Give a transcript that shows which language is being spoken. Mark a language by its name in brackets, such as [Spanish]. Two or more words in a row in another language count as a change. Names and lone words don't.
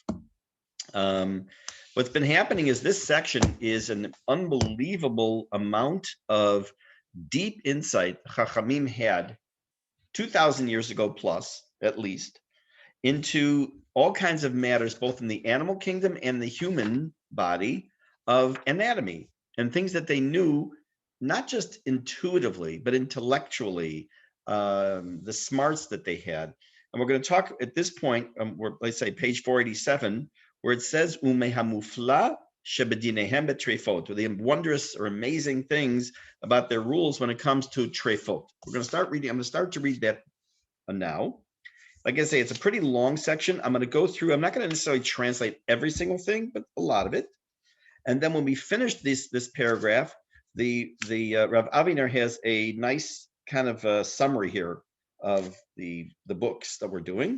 [English] What's been happening is this section is an unbelievable amount of deep insight Chachamim had 2,000 years ago plus, at least, into all kinds of matters, both in the animal kingdom and the human body, of anatomy and things that they knew, not just intuitively, but intellectually, the smarts that they had. And we're going to talk at this point, let's say page 487, where it says, [Hebrew] ומהמופלא שבדיניהם בטרפות, [English] with the wondrous or amazing things about their rules when it comes to trefot. We're going to start reading. I'm going to start to read that now. Like I say, it's a pretty long section. I'm going to go through. I'm not going to necessarily translate every single thing, but a lot of it. And then when we finish this paragraph, the Rav Aviner has a nice kind of a summary here of the books that we're doing.